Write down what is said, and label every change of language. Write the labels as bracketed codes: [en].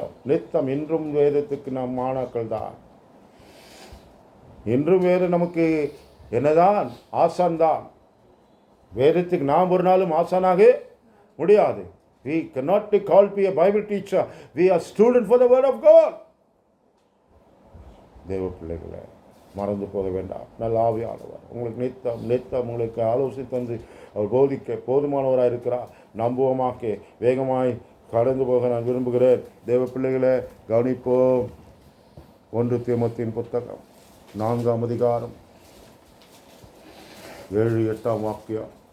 [ta] நித்தம் இன்றும் வேதத்துக்கு நாம் மாணாக்கள் தான். இன்றும் வேதம் நமக்கு என்னதான் ஆசான் தான். வேதத்துக்கு நாம் ஒரு நாளும் ஆசானாக முடியாது. [en] We cannot be called to be a Bible teacher. We are student for the word of God. [ta] தேவ பிள்ளைகளை மறந்து போக வேண்டாம். நல்ல ஆவியானவர் உங்களுக்கு நித்தம் உங்களுக்கு ஆலோசனை தந்து அவர் போதிக்க போதுமானவராக இருக்கிறார். நம்புவமாக்க வேகமாய் கடந்து போக நான் விரும்புகிறேன். தேவ பிள்ளைகளை கவனிப்போம். 1 தீமோத்தேயுவின் புத்தகம் 4ஆம் அதிகாரம் 7-8 வாக்கியம்.